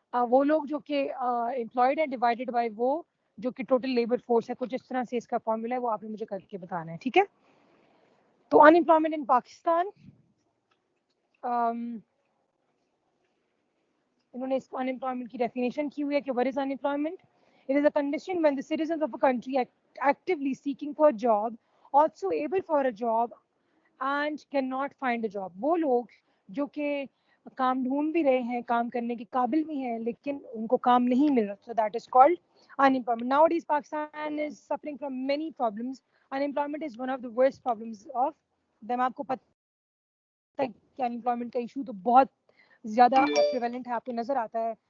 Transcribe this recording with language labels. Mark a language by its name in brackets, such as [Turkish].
[Urdu] وہ لوگ جو کہ امپلائڈ ہیں ڈیوائڈیڈ بائی وہ جو کہ ٹوٹل لیبر فورس ہے. کچھ اس طرح سے اس کا فارمولا ہے, وہ آپ نے مجھے کر کے بتانا ہے, ٹھیک ہے. تو ان امپلائمنٹ ان پاکستان, انہوں نے اس کو ان امپلائمنٹ کی ڈیفینیشن کی ہوئی ہے کہ [English] what is unemployment? It is a condition when the citizens of a country actively seeking for a job, also able for a job and cannot find a job. [Urdu] وہ لوگ جو کہ کام ڈھونڈ بھی رہے ہیں, کام کرنے کے قابل بھی ہیں, لیکن ان کو کام نہیں مل رہا. [English] So that is called unemployment. Nowadays Pakistan is suffering from many problems. Unemployment is one of the worst problems of them. [Urdu] آپ کو پتہ ہے کہ unemployment کا ایشو تو بہت زیادہ پریویلنٹ ہے, آپ کو نظر آتا ہے.